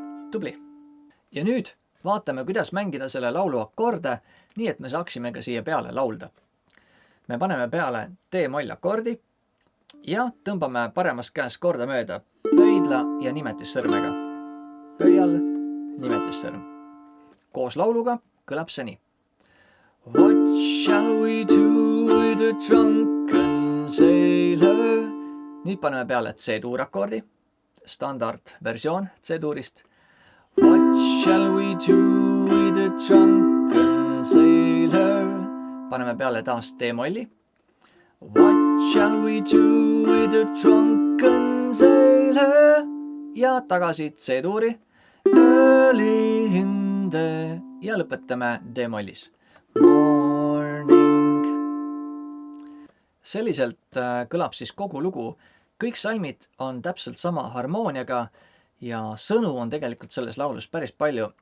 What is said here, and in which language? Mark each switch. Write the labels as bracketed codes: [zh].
[et] Tubli. Ja nüüd vaatame, kuidas mängida selle laulu akorde, nii et me saaksime ka siia peale laulda. Me paneme peale D-moll akordi ja tõmbame paremast käest kordamööda pöidla ja nimetissõrmega. Pöial, nimetissõrm. Koos lauluga kõlab see nii. [en] What shall we do with a drunken sailor? [et] Nüüd paneme peale C-tuur akordi, standardversioon C-tuurist. [en] What shall we do with a drunken sailor? [et] Paneme peale taas D-molli. [en] What shall we do with a drunken sailor? [et] Ja tagasi C-tuuri. [en] Early in the [et] ja lõpetame D-mollis. [en] Morning. [et] Selliselt kõlab siis kogu lugu. Kõik salmid on täpselt sama harmooniaga ja sõnu on tegelikult selles laulus päris palju.